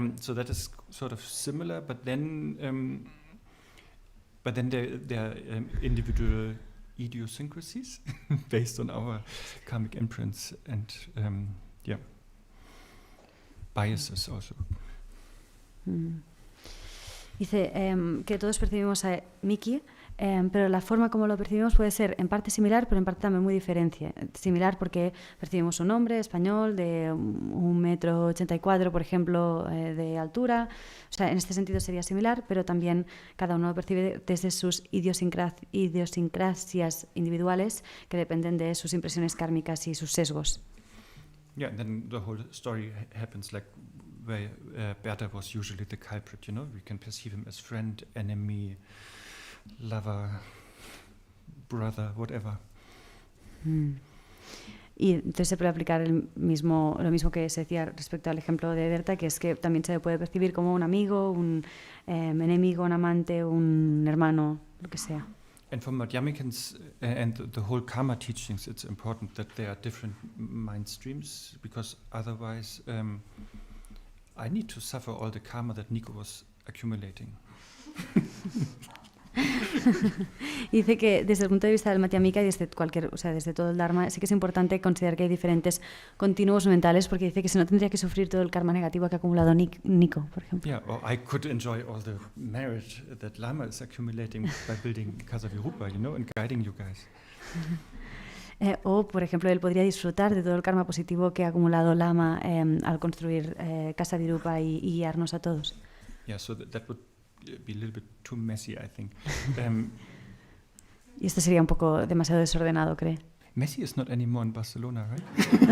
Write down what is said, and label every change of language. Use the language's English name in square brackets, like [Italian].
[English] So that is sort of similar, but then there are individual idiosyncrasies based on our karmic imprints and biases also. [Spanish] Dice que todos percibimos a Mickey, pero la forma como lo percibimos puede ser en parte similar, pero en parte también muy diferente. Similar porque percibimos un hombre español de 1,84 m, por ejemplo, de altura. O sea, en este sentido sería similar, pero también cada uno lo percibe desde sus idiosincrasias individuales que dependen de sus impresiones kármicas y sus sesgos. [English] Yeah, and then the whole story happens like where Bertha was usually the culprit, We can perceive him as friend, enemy, lover, brother, whatever. [Spanish] Y entonces se puede aplicar lo mismo que se decía respecto al ejemplo de Berta, que es que también se puede percibir como un amigo, un enemigo, un amante, un hermano, lo que sea. [English] And for Madhyamikans and the whole karma teachings, it's important that there are different mind streams, because otherwise I need to suffer all the karma that Nico was accumulating. [Spanish] Dice que desde el punto de vista del Madhyamika y desde desde todo el Dharma, sí que es importante considerar que hay diferentes continuos mentales, porque dice que si no tendría que sufrir todo el karma negativo que ha acumulado Nico, por ejemplo. [English] Yeah, or I could enjoy all the merit that Lama is accumulating by building Kasavirupa, and guiding you guys. [Spanish] O, por ejemplo, él podría disfrutar de todo el karma positivo que ha acumulado Lama al construir Kasavirupa y guiarnos a todos. [English] Yeah, so that would be a little bit too messy, I think. [Spanish] Y esto sería un poco demasiado desordenado, ¿cree? [English] Messi is not anymore in Barcelona, right?